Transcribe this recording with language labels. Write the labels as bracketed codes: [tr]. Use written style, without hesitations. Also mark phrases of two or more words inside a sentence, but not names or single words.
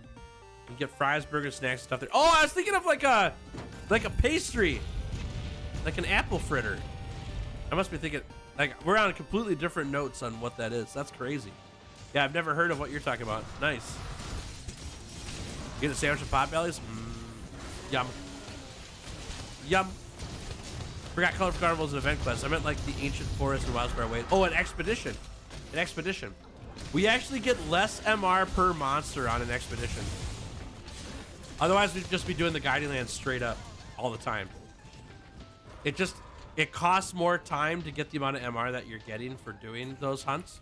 [en] You can get fries, burgers, snacks, stuff there. Oh, I was thinking of like a pastry. Like an apple fritter. I must be thinking, like, we're on completely different notes on what that is. That's crazy. Yeah, I've never heard of what you're talking about. Nice. You get a sandwich of Potbellies? Yum. Yum. Forgot Colorful Carnival's an event quest. I meant like the ancient forest and Wildfire Way. Oh, an expedition. An expedition. We actually get less MR per monster on an expedition. Otherwise, we'd just be doing the Guiding Lands straight up all the time. It costs more time to get the amount of MR that you're getting for doing those hunts.